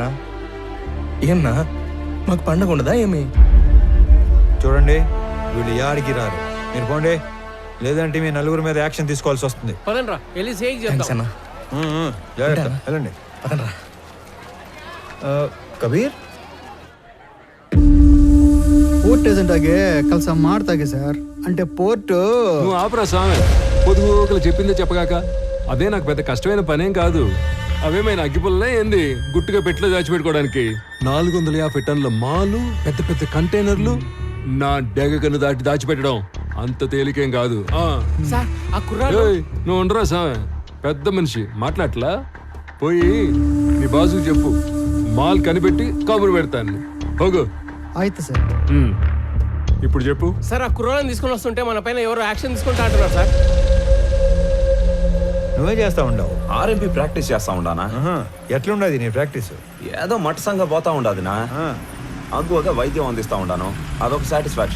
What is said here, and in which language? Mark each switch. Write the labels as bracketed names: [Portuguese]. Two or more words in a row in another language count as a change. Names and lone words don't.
[Telugu] ఏమన్నా మాకు పండగ ఉండదా ఏమి? చూడండి, వీళ్ళు యాడికి రారు. మీరు పోండి, లేదంటే మీ నలుగురు మీద యాక్షన్ తీసుకోవాల్సి వస్తుంది. పదండ్రా వెళ్ళి సేక్ థ్యాంక్స్ చేద్దాం. అన్నా. జాగ్రత్త, వెళ్ళండి. పదండ్రా. కబీర్, [Kannada] ಪೋರ್ಟ್ ಏಜೆಂಟ್ ಆಗಿ ಕೆಲಸ ಮಾಡ್ತಾಗೆ ಸರ್. [Telugu] అంటే పోర్టు నువ్వు ఆపరా స్వామి, పొదుగుకలు చెప్పిందే చెప్పగాక. అదే నాకు పెద్ద కష్టమైన పనేం కాదు. అవేమైనా అగ్గిపుల్లనే ఏంది గుట్టుగా పెట్టిలో దాచిపెట్టుకోవడానికి? 450 టన్నుల మాలు, పెద్ద పెద్ద కంటైనర్లు నా డెగకను దాచిపెట్టడం అంత తేలికేం కాదు. సార్ ఆ కుర్రాడు ఏయ్, నువ్వు ఉండరా స్వామి, పెద్ద మనిషి మాట్లాడలా. పోయి నీ బాసుకు చెప్పు, మాల్ కనిపెట్టి కబురు పెడతాను. [Kannada] ಹೋಗು. ಆಯ್ತು ಸರ್. [Telugu] ఇప్పుడు చెప్పు. సార్ ఆ కుర్రాళ్ళని తీసుకొని వస్తుంటే మన పైన ఎవరో యాక్షన్ తీసుకుంటా అంటున్నారు సార్. నువ్వే చేస్తా ఉండవు? [English] RMP practice [Telugu] చేస్తా ఉండానా? ఎట్లుండదు నీ ప్రాక్టీస్? ఏదో మట్టసంగా పోతా ఉండాదినా, అగ్గువగా వైద్యం అందిస్తా ఉండాను, అదొక సాటిస్ఫాక్షన్.